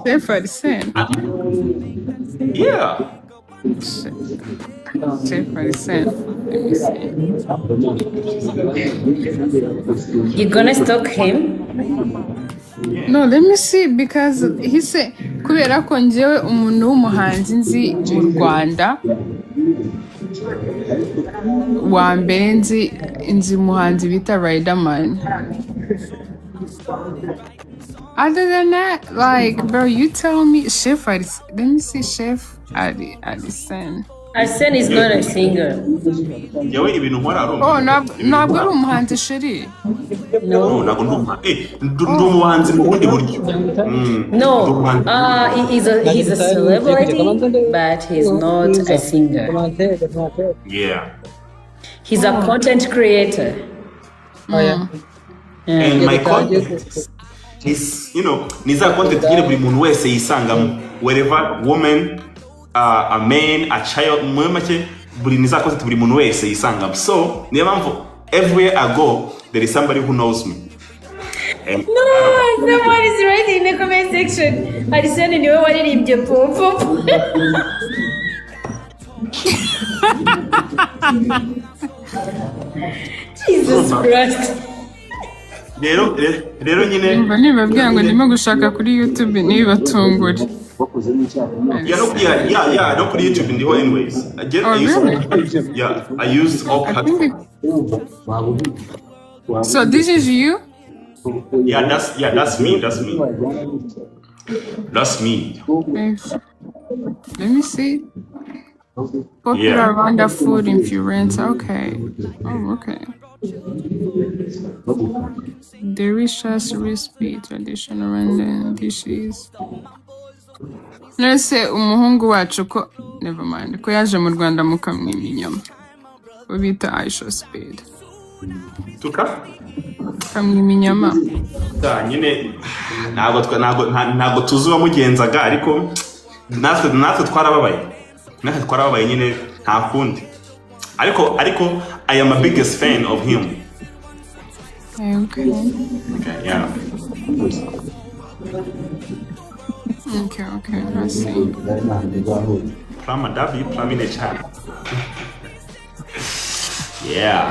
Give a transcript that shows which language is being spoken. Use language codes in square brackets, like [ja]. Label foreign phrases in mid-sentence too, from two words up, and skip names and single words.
[en] Chef Arsene. Yeah. Chef Arsene. Let me see. You gonna stalk him? No, let me see because he said [rw] kubera ko njyewe umuntu w'umuhanzi nzi mu Rwanda wa mbere nzi umuhanzi bita Riderman. [en] Other than that, like, bro, you tell me, Chef Arsene. Let me see, Chef Arsene. Arsene is not a singer. [rw] Oh, ntabwo ari umuhanzi sheri. [en] No. He's a celebrity, but he's not a singer. Yeah. He's a content creator. And my content is, [rw] niza content nyine buri muntu wese yisangamo, [en] wherever woman, a man, a child, [rw] buri niza content buri muntu wese yisangamo. [en] So [rw] niyo mpamvu [en] everywhere I go there is somebody who knows me. And someone is writing in the comment section. [rw] Arsene niwe waririmbye pop. [en] Jesus Christ. [rw] rero nyine nibabwira ngo ndimo gushaka kuri YouTube nibatungure. Yeah, no kuri YouTube ndiho anyways. [en] I use all platforms. So this is you? Yeah, that's me. That's me. Let me see. Popular Rwanda food in Florence. Okay. Oh, okay. Delicious recipe, traditional Rwandan dishes. [rw] Nese umuhungu wacu ko [en] never mind [rw] ko yaje mu Rwanda mukamwima inyama. Ubita Aisha Speed. Tuka? Kamwima inyama. Nyine ntabwo tuzuba mugenzaga ariko natwe twarababaye nyine nta kundi. [en] Ariko I am a biggest fan of him. Okay, yeah. Okay, I see. Plum in the chat. Yeah.